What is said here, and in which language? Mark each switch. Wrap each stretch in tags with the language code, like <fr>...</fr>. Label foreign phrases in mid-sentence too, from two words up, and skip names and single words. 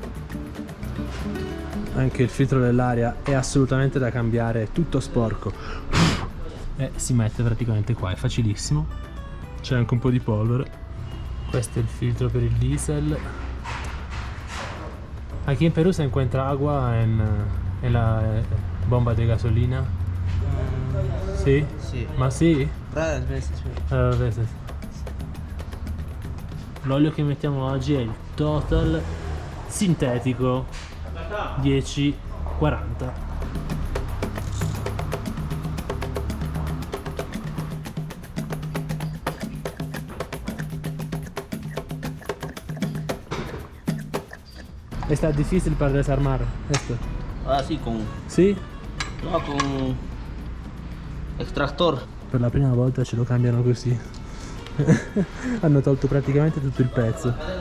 <it>Anche il filtro dell'aria è assolutamente da cambiare, è tutto sporco. e si mette praticamente qua, è facilissimo. C'è anche un po' di polvere. Questo è il filtro per il diesel.</it> <es>Aquí en Perú se encuentra agua en la bomba de gasolina.</es> <it>Sì?</it> <es>Sí.</es> <it>Ma sì?</it> <es>Raras veces, pero... A veces.</es> <it>L'olio che mettiamo oggi è il Total sintetico 1040.</it> <es>Está difícil para desarmar esto. Ah, sí, con...</es> <it>Sì?</it> <es>No, con... extractor.</es> <it>Per la prima volta ce lo cambiano così. Hanno tolto praticamente tutto il pezzo.</it>